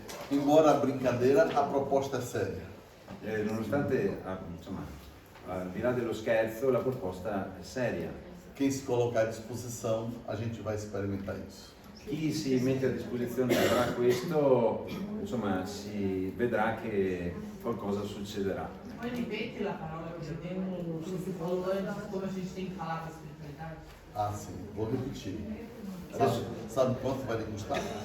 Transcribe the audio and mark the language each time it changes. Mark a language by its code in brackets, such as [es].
[pt] Embora a brincadeira, a proposta é séria. [it] Nonostante, insomma, al di là dello scherzo, la proposta è seria. [pt] Quem se colocar à disposição, a gente vai experimentar isso. [it] Chi si mette a disposizione avrà questo, insomma, si vedrà che qualcosa succederà. Poi ripeti la parola che abbiamo sul valore [pt] de como a gente tem que falar da espiritualidade? Ah, sim, vou repetir. Sabe quanto vai lhe custar?